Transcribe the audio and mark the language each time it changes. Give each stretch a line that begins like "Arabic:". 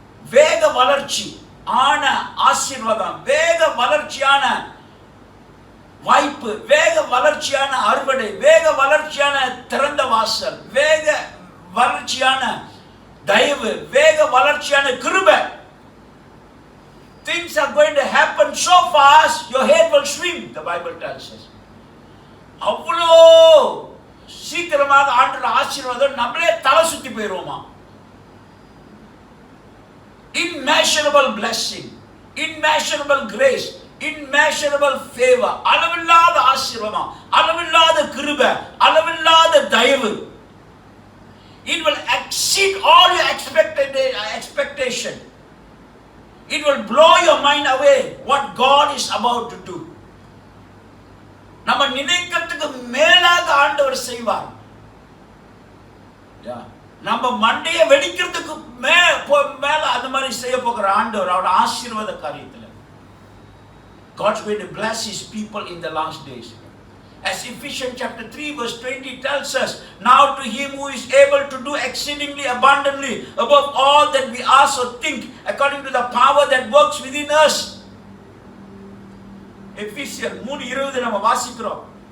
Tamil: வேக வளர்ச்சி ஆன ஆசீர்வாதம், வேக வளர்ச்சியான வாய்ப்பு, வேக வளர்ச்சியான அறுவடை, வேக வளர்ச்சியான திறந்த வாசல், வேக வளர்ச்சியான தயவு, வேக வளர்ச்சியான கிருபை.
English: Things are going to happen so fast, your head will swim, the Bible tells us.
Tamil: அவ்வளோ சீக்கிரமாக ஆண்டவர் ஆசீர்வாதம் நம்மளே தலை சுத்தி போயிருவோமா.
English: Immeasurable blessing, immeasurable grace, immeasurable favor,
Tamil: அளவில்லாத ஆசீர்வாதம், அளவில்லாத கிருபை, அளவில்லாத தயவு.
English: It will exceed all your expectation. It will blow your mind away what God is about to do.
Tamil: நம்ம நினைக்கிறதுக்கு மேலாக ஆண்டவர் செய்வார். நம்ம மண்டையை வெடிக்கிறதுக்கு மேல அந்த மாதிரி செய்ய போகிற ஆண்டவர் அவருடைய ஆசீர்வாத காரியத்தில்.
English: God's going to bless His people in the last days. As Ephesians chapter 3 verse 20 tells us, now to Him who is able to do exceedingly abundantly above all that we ask or think, according to the power that works within us.
Tamil: Ephesians 3:20 நம்ம வாசிக்கிறோம்.